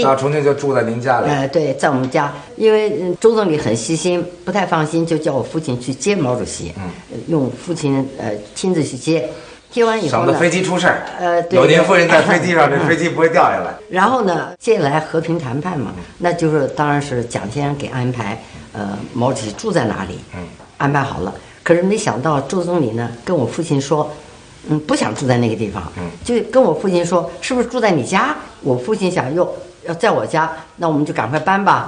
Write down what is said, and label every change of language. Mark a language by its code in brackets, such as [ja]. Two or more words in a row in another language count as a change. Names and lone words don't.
[zh] 到重慶就住在您家裡。对，在我們家，因為周總理很細心，不太放心，就叫我父親去接毛主席。用父親親自去接。接完以後呢，省得飛機出事兒。对，有您夫人在飛機上，這飛機不會掉下來。然後呢，接下來和平談判嘛，那就是当然是蔣先生給安排，毛主席住在哪裡，安排好了。可是沒想到周總理呢跟我父親說，不想住在那個地方，就跟我父親說，是不是住在你家？我父親想，喲，要在我家，那我們就趕快搬吧。